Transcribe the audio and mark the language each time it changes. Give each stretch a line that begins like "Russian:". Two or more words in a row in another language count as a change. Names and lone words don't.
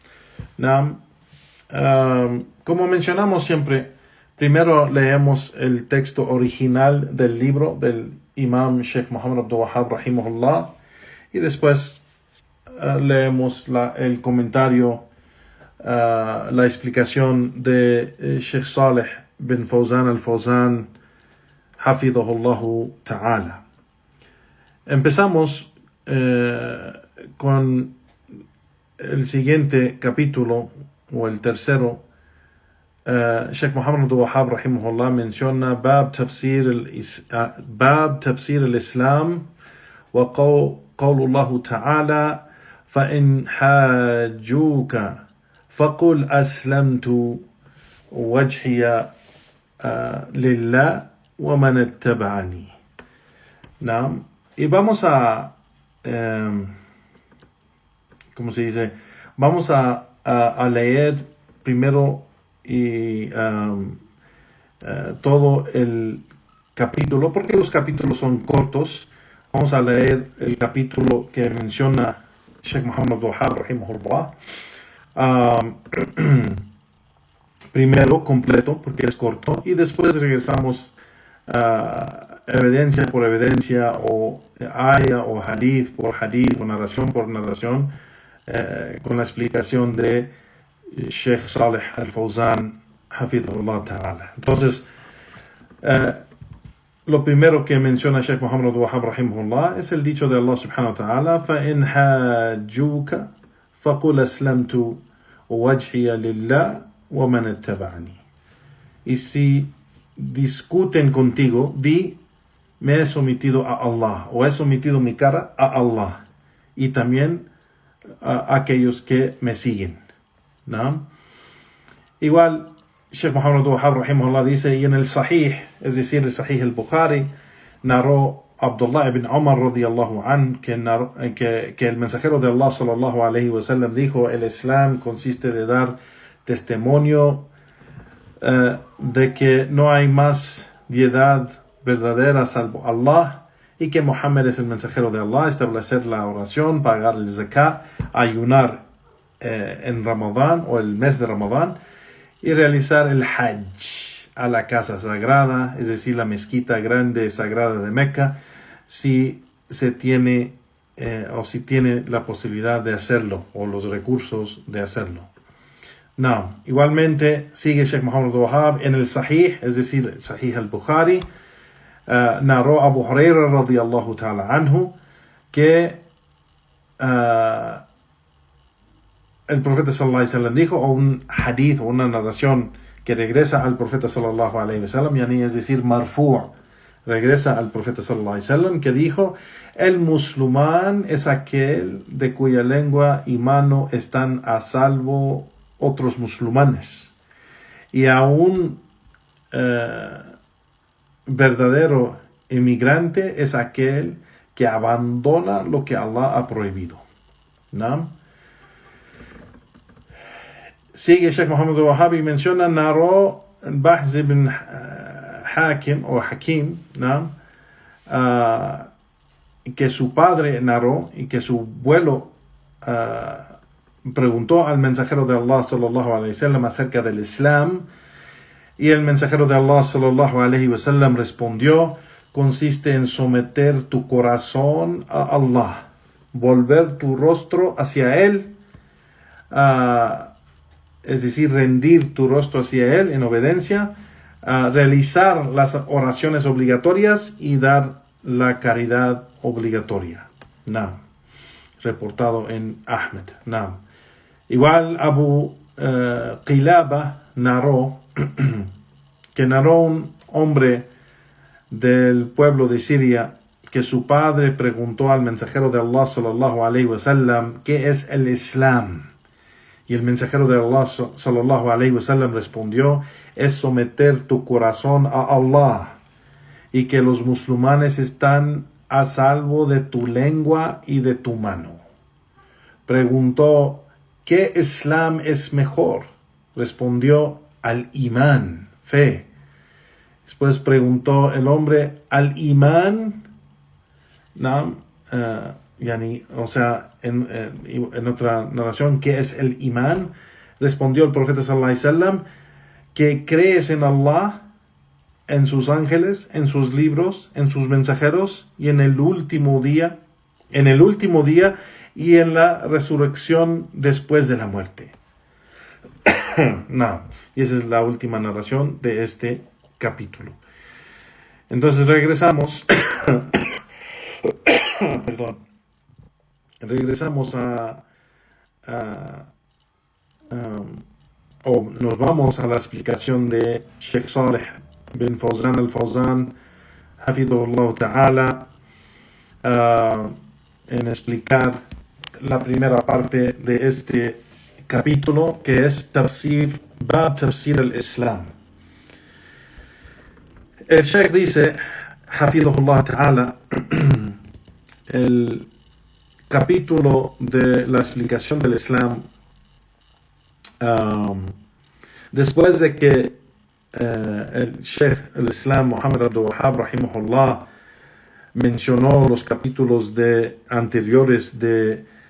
Spanish: Como mencionamos siempre, primero leemos el texto original del libro del Imam Sheikh Muhammad Abdul Wahhab rahimahullah, y después leemos el comentario, la explicación de Sheikh Salih bin Fawzan al-Fawzan
Arabic: حفظه الله تعالى.
Spanish: Empezamos con el siguiente capítulo, o el tercero.
Arabic: Sheikh Muhammad Abdul Wahhab rahimahullah menciona باب تفسير الإسلام وقول الله تعالى فَإِنْ حَاجُّوكَ فَقُلْ أَسْلَمْتُ وَجْهِيَ لِلَّهِ وَمَنِ اتَّبَعَنِي.
Spanish: Y vamos a vamos a leer primero y todo el capítulo, porque los capítulos son cortos. Vamos a leer el capítulo que menciona Sheikh Muhammad Abdul Wahhab rahimahullah, primero completo porque es corto, y después regresamos evidencia por evidencia, o aya o hadith por hadith, o narración por narración, con la explicación de Sheikh Salih al-Fawzan
Arabic: حفظه الله تعالى.
Spanish: Entonces, lo primero que menciona Sheikh Muhammad Abdul Wahhab rahimahullah es el dicho de Allah
Arabic: سبحانه وتعالى: فَإِنْ حَاجُّوكَ فَقُلْ أَسْلَمْتُ وَجْهِيَ لِلَّهِ وَمَنِ اتَّبَعَنِي.
Spanish: Y si discuten contigo, di, me he sometido a Allah, o he sometido mi cara a Allah, y también a aquellos que me siguen, ¿no? Igual, Sheikh Muhammad Abdul Wahhab rahimahullah dice, y en el Sahih, es decir, el Sahih al-Bukhari, narró Abdullah ibn Umar
Arabic: رضي الله عن,
Spanish: que el mensajero de Allah
Arabic: صلى الله عليه وسلم
Spanish: dijo, el Islam consiste de dar testimonio de que no hay más deidad verdadera salvo Allah, y que Muhammad es el mensajero de Allah, establecer la oración, pagar el zakat, ayunar en Ramadán o el mes de Ramadán, y realizar el Hajj a la casa sagrada, es decir, la mezquita grande sagrada de Meca, si se tiene o si tiene la posibilidad de hacerlo o los recursos de hacerlo. No, igualmente sigue Sheikh Muhammad Abdul Wahhab en el Sahih, es decir, el Sahih al-Bukhari, narró Abu Huraira
Arabic: رضي الله تعالى عنه
Spanish: que el profeta
Arabic: صلى الله عليه وسلم
Spanish: dijo, o un hadith o una narración que regresa al profeta
Arabic: صلى الله عليه وسلم,
Spanish: yani es decir, marfu', regresa al profeta
Arabic: صلى الله عليه وسلم,
Spanish: que dijo, el musulmán es aquel de cuya lengua y mano están a salvo otros musulmanes, y a un verdadero emigrante es aquel que abandona lo que Allah ha prohibido, ¿no? Sigue Sheikh Muhammad Abdul Wahhab y menciona, narró Bahz ibn Hakim o Hakim, ¿no? Que su padre narró y que su abuelo preguntó al mensajero de Allah
Arabic: صلى الله عليه وسلم
Spanish: acerca del Islam, y el mensajero de Allah
Arabic: صلى الله عليه وسلم
Spanish: respondió, consiste en someter tu corazón a Allah, volver tu rostro hacia Él, es decir, rendir tu rostro hacia Él en obediencia, realizar las oraciones obligatorias y dar la caridad obligatoria. No. Reportado en Ahmed. No. Igual Abu Qilaba narró que narró un hombre del pueblo de Siria que su padre preguntó al mensajero de Allah
Arabic: صلى الله عليه وسلم
Spanish: ¿qué es el Islam? Y el mensajero de Allah
Arabic: صلى الله عليه وسلم
Spanish: respondió, es someter tu corazón a Allah, y que los musulmanes están a salvo de tu lengua y de tu mano. Preguntó, ¿qué Islam es mejor? Respondió, al imán, fe. Después preguntó el hombre, al imán, ¿no? O sea, en otra narración, ¿qué es el imán? Respondió el profeta
Arabic: صلى الله عليه وسلم,
Spanish: que crees en Allah, en sus ángeles, en sus libros, en sus mensajeros, y en el último día y en la resurrección después de la muerte. No, y esa es la última narración de este capítulo. Entonces regresamos perdón. Regresamos o nos vamos a la explicación de Sheikh Saleh bin Fawzan al-Fawzan,
Arabic: حفظه الله تعالى,
Spanish: en explicar la primera parte de este capítulo, que es
Arabic: باب تفسير الإسلام.
Spanish: El Sheikh dice,
Arabic: حفظه الله تعالى,
Spanish: el capítulo de la explicación del Islam, después de que el Sheikh al-Islam Muhammad Abdul Wahhab rahimahullah mencionó los capítulos anteriores de